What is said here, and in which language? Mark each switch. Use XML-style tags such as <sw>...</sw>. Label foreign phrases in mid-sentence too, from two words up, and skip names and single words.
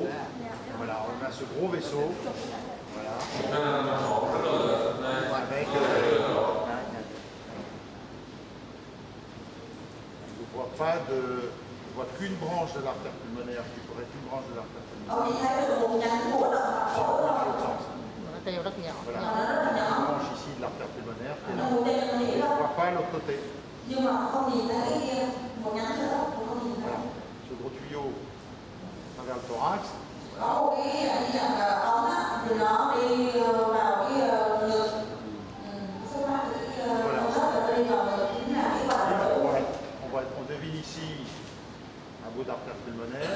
<fr>Voilà, on a ce gros vaisseau. Voilà. Avec. On ne voit qu'une branche de l'artère pulmonaire qui pourrait être une branche de l'artère pulmonaire.</fr> <vi>Nó teo rất nhỏ.</vi> <fr>Voilà. Une branche ici de l'artère pulmonaire qui est là. On ne voit pas l'autre côté. Voilà. Ce gros tuyau à travers le thorax. On devine ici un bout d'artère pulmonaire.</fr>